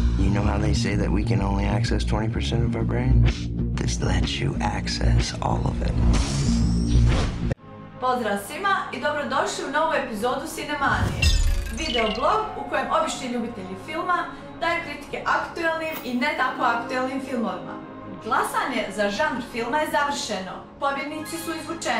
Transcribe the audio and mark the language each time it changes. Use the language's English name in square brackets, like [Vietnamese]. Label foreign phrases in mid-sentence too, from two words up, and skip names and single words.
[English] You know how they say that we can only access 20% of our brain? This lets you access all of it. [Bosnian] Pozdrav svima i dobrodošli u novu epizodu Cinemanije, videoblog u kojem obični ljubitelji filma daju kritike aktuelnim i ne tako aktuelnim filmovima. Glasanje za žanr filma je završeno, pobjednici su izvučeni.